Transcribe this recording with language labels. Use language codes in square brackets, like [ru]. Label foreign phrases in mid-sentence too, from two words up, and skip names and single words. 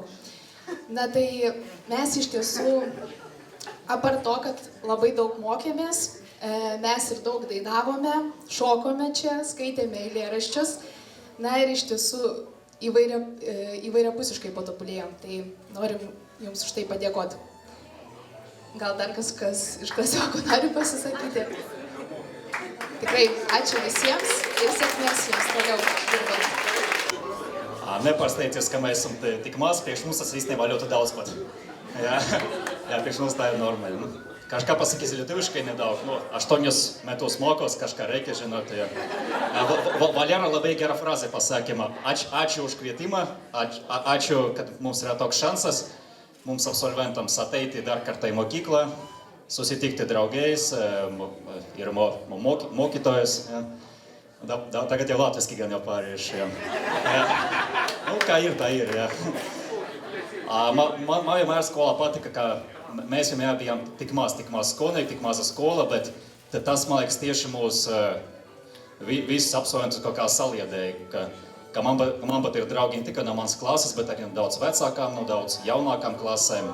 [lt] Na tai mes iš tiesų, apart to, kad labai daug mokėmės, mes ir daug dainavome, šokome čia, skaitėme eilėraščius, na ir iš tiesų įvairiapusiškai patobulėjom. Tai norim jums už tai padėkoti. Gal dar kas iš klasiokų nori pasisakyti? Tikrai ačiū visiems ir sėkmės jums toliau dirbant. [lv] Nepārsteigties, ka mēs esam tik maz, priekš mums tas īstenībā ļoti daudz pat. Jā, priekš mums tā ir normāli. [lt] Kažką pasakysi lietuviškai nedaug, 8 metus mokos, kažką reikia žinot. Valera labai gerą frazę pasakymą. Ačiū už kvietimą, ačiū, kad mums yra toks šansas mums absolventams ateiti dar kartą į mokyklą, susitikti draugais ir mokytojais. [lv] Tagad jau latviski gan jau pārējuši. Nu, kā ir, tā ir. Man vienmēr skolā patika, ka mēs vienmēr bijām tik maz skolnieki, tik maza skola, bet tas, man liekas, tieši mūs visus absolventus kaut kā saliedēja, ka man pat ir draugi ne tikai no manas klases, bet arī no daudz vecākām, no daudz jaunākām klasēm.